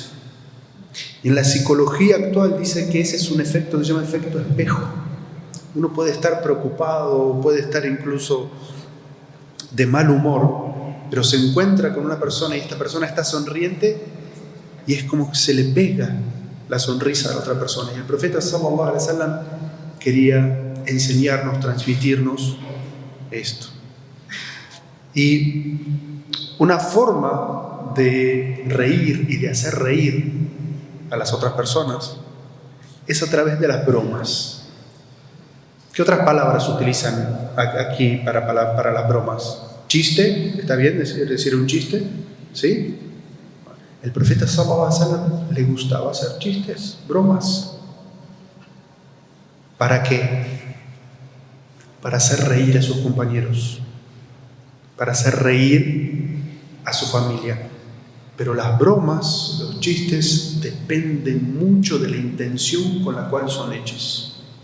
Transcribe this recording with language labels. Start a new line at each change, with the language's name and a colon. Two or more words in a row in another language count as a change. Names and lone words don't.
Spanish: Y en la psicología actual dice que ese es un efecto que se llama efecto espejo. Uno puede estar preocupado, puede estar incluso de mal humor, pero se encuentra con una persona y esta persona está sonriente y es como que se le pega la sonrisa a la otra persona. Y el profeta
Arabic: صلى الله عليه وسلم
Spanish: quería enseñarnos, transmitirnos esto. Y una forma de reír y de hacer reír a las otras personas es a través de las bromas. ¿Qué otras palabras utilizan aquí para las bromas? ¿Chiste? ¿Está bien decir un chiste? ¿Sí? El profeta
Arabic: صلى الله عليه وسلم
Spanish: le gustaba hacer chistes, bromas. ¿Para qué? Para hacer reír a sus compañeros, para hacer reír a su familia. Pero las bromas, los chistes, dependen mucho de la intención con la cual son hechos.